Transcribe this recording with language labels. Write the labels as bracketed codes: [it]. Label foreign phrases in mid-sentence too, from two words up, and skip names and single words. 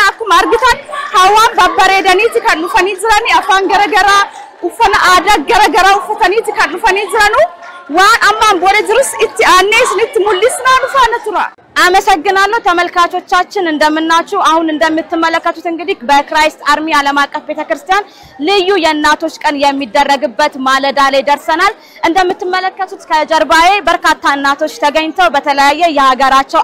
[om] akkuma argitan hawaan babbareedaniiti kan dhufanii jirani afaan garagara uffana aadaa garagara uffataniiti kan dhufanii jiranu waan amma boda jirus itti aanee isinitti mul'isnaa dhufaana tura [am] አመሰግናለሁ ተመልካቾቻችን እንደምናችሁ አሁን እንደምትመለከቱት እንግዲህ በክራይስት አርሚ ዓለም አቀፍ ቤተክርስቲያን ልዩ የእናቶች ቀን የሚደረግበት ማለዳ ላይ ደርሰናል እንደምትመለከቱት ከጀርባዬ በርካታ እናቶች ተገኝተው በተለያየ የሀገራቸው